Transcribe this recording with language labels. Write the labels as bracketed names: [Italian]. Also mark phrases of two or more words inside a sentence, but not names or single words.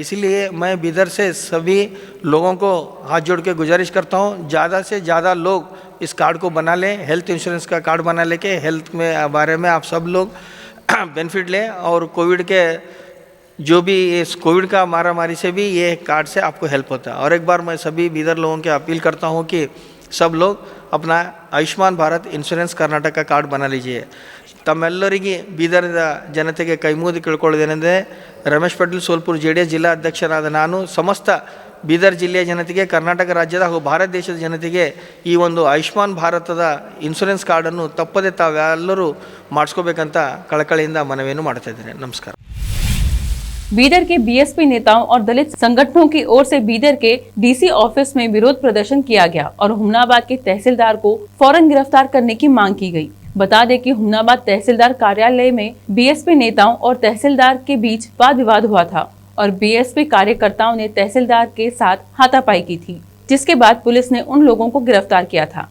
[Hindi] इसीलिए मैं बीदर से सभी लोगों को हाथ जोड़ के गुजारिश करता हूँ, ज़्यादा से ज़्यादा लोग इस कार्ड को बना लें, [English] health insurance [Hindi] का कार्ड बना लेके हेल्थ में बारे में आप सब लोग बेनिफिट लें। और कोविड के जो भी इस कोविड का मारामारी से भी ये कार्ड से आपको हेल्प होता है। और एक बार मैं सभी बीदर लोगों के अपील करता हूँ कि सब लोग अपना आयुष्मान भारत इन्शुरेंस कर्नाटक का कार्ड बना लीजिए। [Kannada] ತಮ್ಮೆಲ್ಲರಿಗೆ ಬೀದರ್ ಜನತೆಗೆ ಕೈಮೂಡಿ ಕೇಳಿಕೊಳ್ಳುವುದೇನೆಂದರೆ, ರಮೇಶ್ ಪಟೇಲ್ ಸೋಲ್ಪುರ್ ಜೆಡಿಎಸ್ ಜಿಲ್ಲಾ ಅಧ್ಯಕ್ಷರಾದ ನಾನು ಸಮಸ್ತ ಬೀದರ್ ಜಿಲ್ಲೆಯ ಜನತೆಗೆ, ಕರ್ನಾಟಕ ರಾಜ್ಯದ ಹಾಗೂ ಭಾರತ ದೇಶದ ಜನತೆಗೆ ಈ ಒಂದು ಆಯುಷ್ಮಾನ್ ಭಾರತದ ಇನ್ಶೂರೆನ್ಸ್ ಕಾರ್ಡನ್ನು ತಪ್ಪದೆ ತಾವೆಲ್ಲರೂ ಮಾಡಿಸ್ಕೋಬೇಕಂತ ಕಳಕಳಿಯಿಂದ ಮನವಿಯನ್ನು ಮಾಡ್ತಾ ಇದ್ದೇನೆ। ನಮಸ್ಕಾರ। [Hindi] बीदर के बीएसपी नेताओं और दलित संगठनों की ओर से बीदर के [English] DC office [Hindi] में विरोध प्रदर्शन किया गया और हुमनाबाद के तहसीलदार को फौरन गिरफ्तार करने की मांग की गई। बता दें कि हुमनाबाद तहसीलदार कार्यालय में बीएसपी नेताओं और तहसीलदार के बीच वाद विवाद हुआ था और बीएसपी कार्यकर्ताओं ने तहसीलदार के साथ हाथापाई की थी, जिसके बाद पुलिस ने उन लोगों को गिरफ्तार किया था।